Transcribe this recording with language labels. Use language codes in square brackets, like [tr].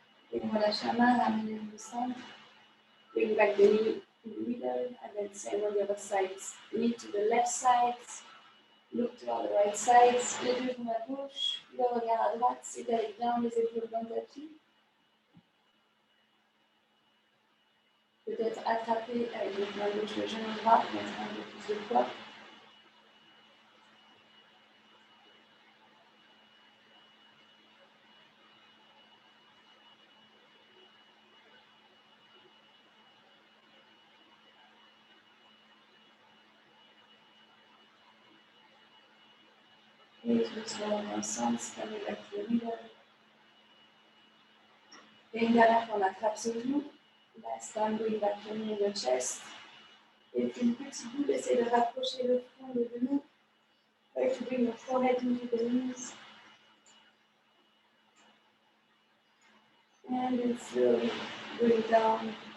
[fr] Et on relâche la main, ramener le centre. [en] Bring back the knee to the middle and then same on the other side. Knee to the left side. Look to the right side. [fr] Les deux genoux à gauche, le regard à droite. Étalez bien les épaules dans le tapis. Peut-être attraper avec le genou gauche le genou droit pour mettre un peu plus de poids. Et doucement ensemble, [en] coming back to the middle. [fr] Et une dernière fois, on attrape ses genoux. [en] Last time, going back to knee in the chest. [fr] Et une petite boule, essayez de rapprocher le front des genoux. [en] Try to bring your forehead into the knees. And then slowly bring down.